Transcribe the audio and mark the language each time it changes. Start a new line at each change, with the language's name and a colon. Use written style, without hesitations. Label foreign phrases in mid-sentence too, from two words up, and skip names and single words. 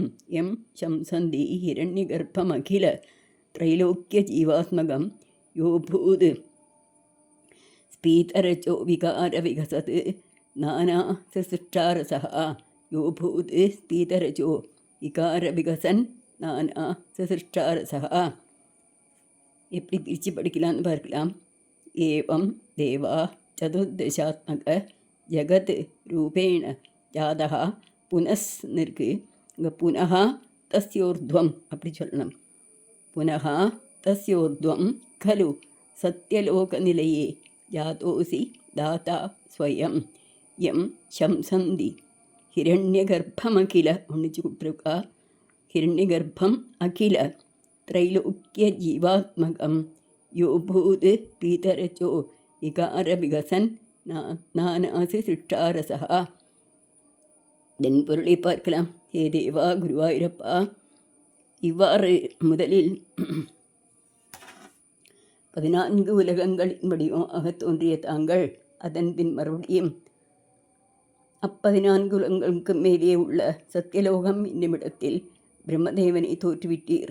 Sanskrit: यं शंसन्ति हिरण्यगर्भमखिल त्रैलोक्यजीवात्मकं यो भूद् स्पीतरचो विकारविकसत् नाना सृष्टारसः। यो भूद् स्पीतरचो विकारविकसन् नाना सृष्टारसः.
Tamil: எப்படி பிரித்து படிக்கலான்னு பார்க்கலாம்.
Sanskrit: एवं देवा चतुर्दशात्मक जगत् रूपेण जाता
Tamil: புனஸ்ன்னு இருக்கு. இங்கே
Sanskrit: पुनः तस्योर्ध्वं
Tamil: அப்படி சொல்லணும்.
Sanskrit: पुनः तस्योर्ध्वं खलु सत्यलोकनिलये जातोऽसि दाता स्वयं। यं शंसन्ति हिरण्यगर्भमखिल
Tamil: ஒன்றிச்சு கொடுத்துருக்கா.
Sanskrit: हिरण्यगर्भम् अखिल त्रैलोक्यजीवात्मकं यो भूद् पीतरचो विकारविकसन् नानासि सिष्टारसः.
Tamil: இதன் பொருளை பார்க்கலாம். ஹே தேவா குருவாயூரப்பா, இவ்வாறு முதலில் 14 உலகங்களின் வடிவமாக தோன்றிய தாங்கள் அதன் பின் மறுபடியும் 14 உலகங்களுக்கு மேலே உள்ள சத்தியலோகம் என்னுமிடத்தில் பிரம்மதேவனை தோற்றுவிட்டீர்.